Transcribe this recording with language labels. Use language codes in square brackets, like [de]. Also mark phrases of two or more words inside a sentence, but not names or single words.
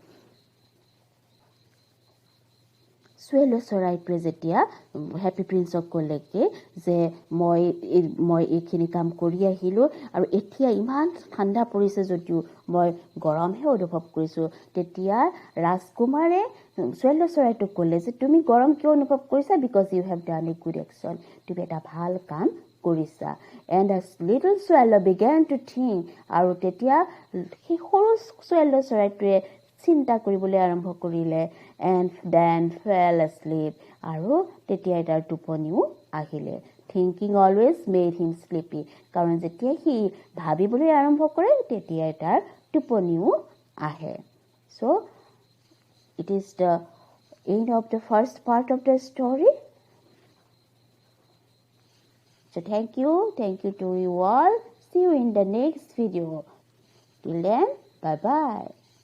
[as] ছোৱালী চৰাইটোৱে যেতিয়া হেপী প্ৰিন্সক ক'লেগে যে মই এইখিনি কাম কৰি আহিলোঁ আৰু এতিয়া ইমান ঠাণ্ডা পৰিছে যদিও মই গৰমহে অনুভৱ কৰিছোঁ, তেতিয়া ৰাজকুমাৰে ছোৱালী চৰাইটোক ক'লে যে তুমি গৰম কিয় অনুভৱ কৰিছা? [en] because you have done a good action. [as] তুমি এটা ভাল কাম কৰিছা. [en] And a little swallow began to think. [as] আৰু তেতিয়া সেই সৰু ছোৱালী চৰাইটোৱে চিন্তা কৰিবলৈ আৰম্ভ কৰিলে. [en] And then fell asleep. [as] আৰু তেতিয়া তাৰ টোপনিও আহিলে. [en] Thinking always made him sleepy. [as] কাৰণ যেতিয়া সি ভাবিবলৈ আৰম্ভ কৰে তেতিয়া তাৰ টোপনিও আহে. [en] So it is the end of the first part of the story. So thank you to you all. See you in the next video. Till then, bye bye.